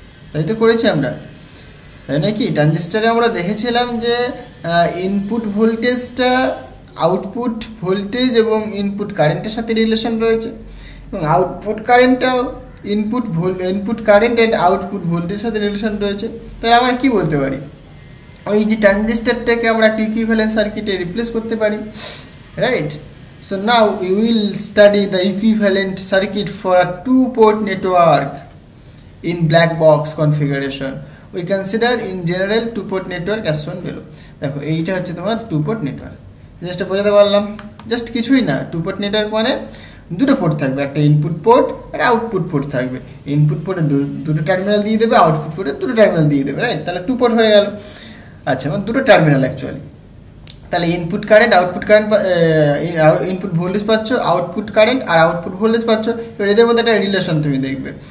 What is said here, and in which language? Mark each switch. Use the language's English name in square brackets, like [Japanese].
[Bangla] তাই তো করেছি আমরা, তাই নাকি? ট্রানজিস্টারে আমরা দেখেছিলাম যে ইনপুট ভোল্টেজটা আউটপুট ভোল্টেজ এবং ইনপুট কারেন্টের সাথে রিলেশন রয়েছে, এবং output কারেন্টটাও input current and output ভোল্টেজের সাথে রিলেশন রয়েছে। তাহলে আমরা কি বলতে পারি, ওই যে ট্রানজিস্টারটাকে আমরা একটা ইকুইভ্যালেন্ট সার্কিটে রিপ্লেস করতে পারি, right? [English] So now we will study the equivalent circuit for a two-port network in black box configuration. We consider in general two-port network as shown below. [Bangla] দেখো এইটা হচ্ছে তোমার two-port network। জাস্ট বোঝাতে পারলাম, just কিছুই না। two-port network মানে দুটো পোর্ট থাকবে, একটা ইনপুট পোর্ট আর আউটপুট পোর্ট থাকবে। ইনপুট পোর্টে দুটো টার্মিনাল দিয়ে দেবে, আউটপুট পোর্টে দুটো টার্মিনাল দিয়ে দেবে, রাইট? তাহলে টু পোর্ট হয়ে গেল। আচ্ছা, মানে দুটো টার্মিনাল অ্যাকচুয়ালি। তাহলে input current output current, input voltage পাচ্ছ, আউটপুট কারেন্ট আর আউটপুট ভোল্টেজ পাচ্ছ। এবার এদের মধ্যে একটা রিলেশন তুমি দেখবে,